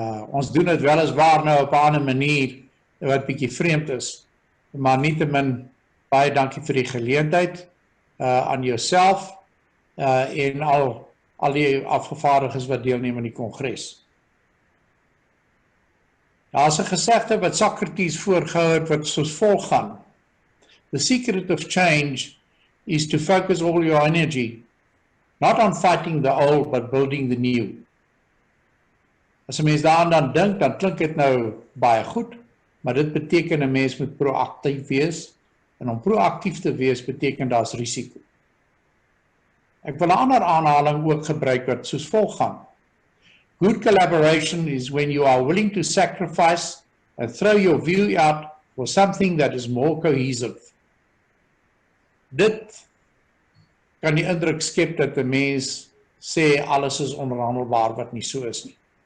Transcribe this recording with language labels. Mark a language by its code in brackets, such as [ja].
[af] Ons doen dit weliswaar nou op 'n ander manier wat bietjie vreemd is, maar nietemin baie dankie vir die geleentheid aan jouself en al die afgevaardigdes wat deelneem aan die Kongres. Daar is 'n gesegde wat Socrates voorgehou het wat soos volg gaan. [en] The secret of change is to focus all your energy, not on fighting the old, but building the new. [af] As 'n mens daaraan dan dink, dan klink dit nou baie goed, maar dit beteken 'n mens moet proaktief wees, en om proaktief te wees beteken daar's risiko. Ek wil 'n ander aanhaling ook gebruik wat soos volg gaan. [en] Good collaboration is when you are willing to sacrifice and throw your view out for something that is more cohesive. [af] Dit kan die indruk skep dat 'n mens sê alles is onderhandelbaar wat nie so is nie.